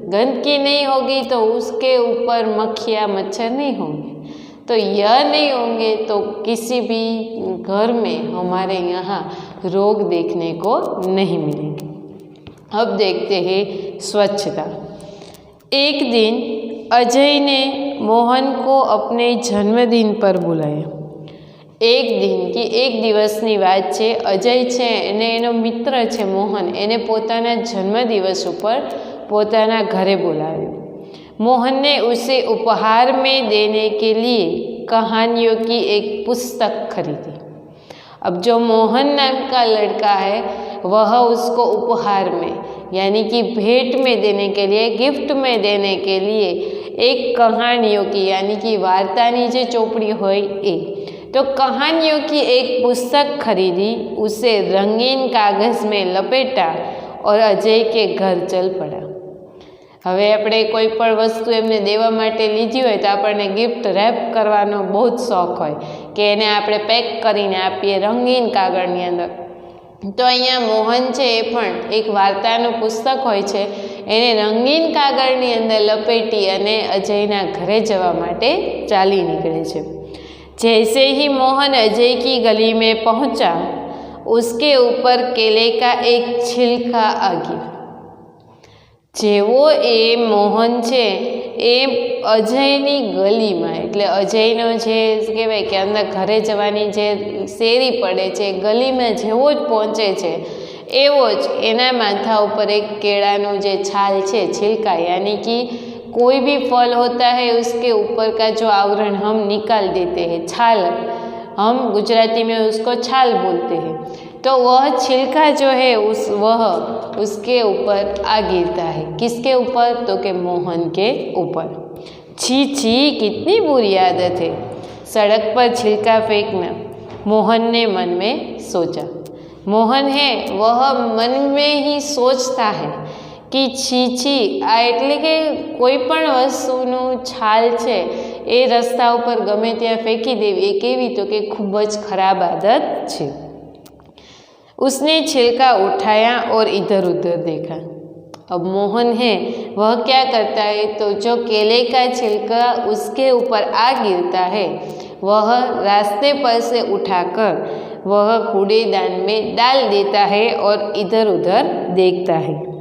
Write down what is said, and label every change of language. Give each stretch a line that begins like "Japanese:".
Hindi: गंदगी नहीं होगी तो उसके ऊपर मक्खियाँ मच्छर नहीं होंगे, तो यह नहीं होंगे तो किसी भी घर में हमारे यहाँ रोग देखने को नहीं मिलेंगे। अब देखते हैं स्वच्छता। एक दिन अजय ने मोहन को अपने जन्मदिन पर बुलाया।
Gujarati: एक દિવસની વાત છે। અજય છે અને એનો મિત્ર છે મોહન, એને પોતાના જન્મદિવસ ઉપર પોતાના घरे બોલાવ્યો।
Hindi: मोहन ने उसे उपहार में देने के लिए कहानियों की एक पुस्तक खरीदी। अब जो मोहन नाम का लड़का है वह उसको उपहार में यानी कि भेंट में देने के लिए, गिफ्ट में देने के लिए एक कहानियों की यानी कि
Gujarati: वार्तानी जो चौपड़ी होय
Hindi: तो कहानियों की एक पुस्तक खरीदी, उसे रंगीन कागज़ में लपेटा और अजय के घर चल पड़ा।
Gujarati: હવે આપણે કોઈ પણ વસ્તુ એમને દેવા માટે લીધી હોય તો આપણને ગિફ્ટ રેપ કરવાનો બહુ જ શોખ હોય કે એને આપણે પેક કરીને આપીએ રંગીન કાગળની અંદર। તો અહીંયા મોહન છે એ પણ એક વાર્તાનું પુસ્તક હોય છે, એને રંગીન કાગળની અંદર લપેટી અને અજયના ઘરે જવા માટે ચાલી નીકળે છે।
Hindi: जैसे ही मोहन अजय की गली में पहुंचा, उसके ऊपर केले का एक छिलका आ गया।
Gujarati: જેવો એ મોહન છે એ અજયની ગલીમાં એટલે અજયનો જે કહેવાય કે અંદર ઘરે જવાની જે શેરી પડે છે ગલીમાં જેવો જ પહોંચે છે એવો જ એના માથા ઉપર એક કેળાનો જે છાલ છે
Hindi: छिलका यानी कि कोई भी फल होता है उसके ऊपर का जो आवरण हम निकाल देते हैं, छाल, हम गुजराती में उसको छाल बोलते हैं, तो वह छिलका जो है वह उसके ऊपर आ गिरता है। किसके ऊपर तो के मोहन के ऊपर। छी छी, कितनी बुरी आदत है। सड़क पर छिलका फेंकना, मोहन ने मन में सोचा। मोहन है वह मन में ही सोचता है कि छी छी,
Gujarati: आ એટલે કે કોઈ પણ વસ્તુનું છાલ છે એ રસ્તા ઉપર ગમે ત્યાં ફેંકી દેવી એ કેવી, તો કે ખૂબ જ ખરાબ આદત છે।
Hindi: उसने छिलका उठाया और इधर उधर देखा। अब मोहन है वह क्या करता है, तो जो केले का छिलका उसके ऊपर आ गिरता है वह रास्ते पर से उठाकर वह कूड़ेदान में डाल देता है और इधर उधर देखता है।